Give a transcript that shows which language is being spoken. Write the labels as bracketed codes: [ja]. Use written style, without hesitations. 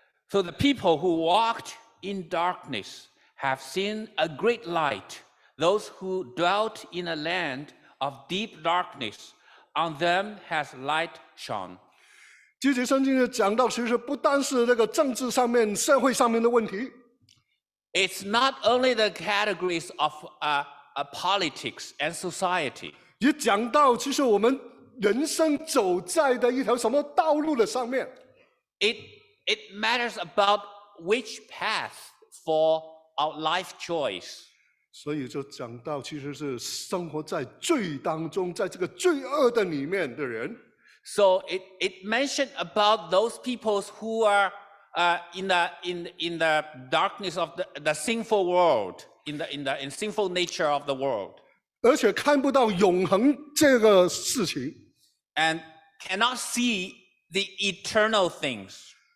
[en] So the people who walked in darkness have seen a great light. Those who dwelt in a land of deep darkness, on them has light shone. [zh] 这节圣经的讲到，其实不单是那个政治上面、社会上面的问题， [en] It's not only the categories of politics and society. [zh] 也讲到其实我们人生走在的一条什么道路的上面。 [en] It matters about which path for our life choice. [zh] 所以就讲到，其实是生活在罪当中，在这个罪恶的里面的人。 [en] So it mentioned about those people who are in the darkness of the sinful world, in sinful nature of the world, [zh] 而且看不到永恒这个事情， [en] and cannot see the eternal things.